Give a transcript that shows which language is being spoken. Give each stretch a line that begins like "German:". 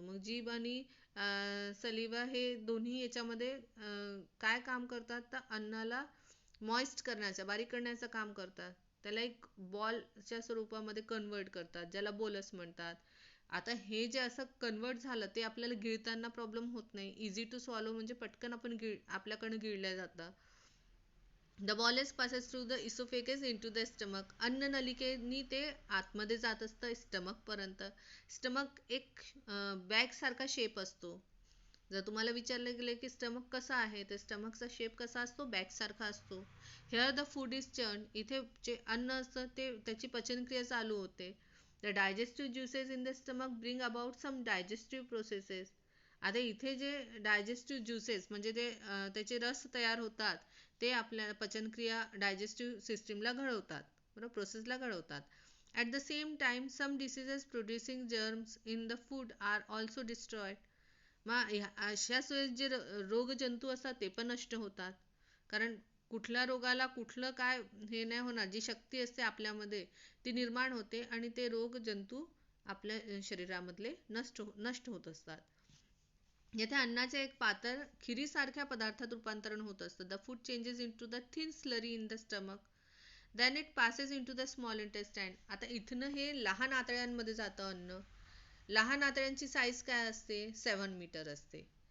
Marathi: मग जीभ आणि सलिवा हे दोन्ही याच्यामध्ये काय काम करतात तर अन्नाला मॉइस्ट करण्याचं बारीक करण्याचं काम करतात. त्याला एक बॉलच्या स्वरूपामध्ये कन्वर्ट करतात ज्याला बोलस म्हणतात. आता हे जे असं कन्वर्ट झालं ते आपल्याला गिळताना प्रॉब्लेम होत नाही.
English: easy to swallow
Marathi: म्हणजे पटकन आपल्याकडनं गिळल्या जातं.
English: The bolus passes through the oesophagus into the stomach.
Marathi: अन्न नलिकेनी ते आतमध्ये जात असतं स्टमकपर्यंत. स्टमक एक बॅग सारखा शेप असतो. जर तुम्हाला विचारलं गेलं की स्टमक कसा आहे तर स्टमकचा शेप कसा असतो बॅग सारखा असतो.
English: Here the food is churn.
Marathi: इथे जे अन्न असतं ते त्याची पचनक्रिया चालू होते.
English: The digestive juices in the stomach bring about some digestive processes.
Marathi: आता इथे जे डायजेस्टिव्ह ज्युसेस म्हणजे ते त्याचे रस तयार होतात ते आपल्या पचनक्रिया डायजेस्टिव्ह सिस्टीमला घडवतात. बरोबर प्रोसेसला घडवतात.
English: At the same time some diseases producing germs in the food are also destroyed.
Marathi: मग अशाच वेळेस जे रोगजंतू असतात ते पण नष्ट होतात. कारण कुठल्या रोगाला कुठलं काय हे नाही होणार. जी शक्ती असते आपल्यामध्ये ती निर्माण होते आणि ते रोगजंतू आपल्या शरीरामधले नष्ट होत असतात. येथे अन्नाचे एक पातळ खिरीसारख्या पदार्थात रूपांतरण होत असतं.
English: The food changes into the thin slurry in the stomach. Then it passes into the small intestine.
Marathi: आता इथनं हे लहान आतड्यांमध्ये जातं अन्न. लहान आतड्यांची साईज काय असते 7 मीटर असते.